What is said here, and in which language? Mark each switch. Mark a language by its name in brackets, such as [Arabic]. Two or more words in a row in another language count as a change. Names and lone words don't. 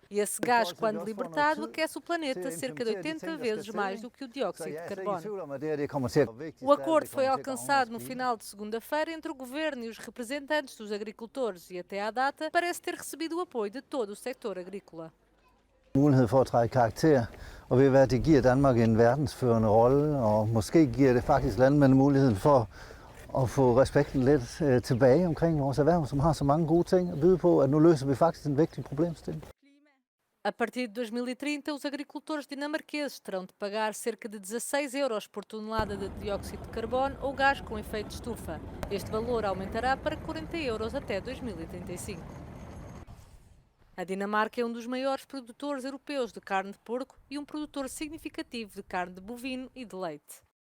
[Portuguese] E esse gás, quando libertado, aquece o planeta cerca de 80 vezes mais do que o dióxido de carbono. O acordo foi alcançado no final de segunda-feira entre o governo e os representantes dos agricultores e até à data parece ter recebido o apoio de todo o sector agrícola. [Danish] Mulighed for at træde karakter, og ved hvad det giver Danmark en verdensførende rolle, og måske giver det faktisk landmænd muligheden for at få respekten lidt tilbage omkring vores erhverv, som har så mange gode ting at byde på, at nu løser vi faktisk en vigtig problemstilling. [Portuguese] A partir de 2030, os agricultores dinamarqueses terão de pagar cerca de 16 euros por tonelada de dióxido de carbono ou gás com efeito de estufa. Este valor aumentará para 40 euros até 2035. A Dinamarca é um dos maiores produtores europeus de carne de porco e um produtor significativo de carne de bovino e de leite.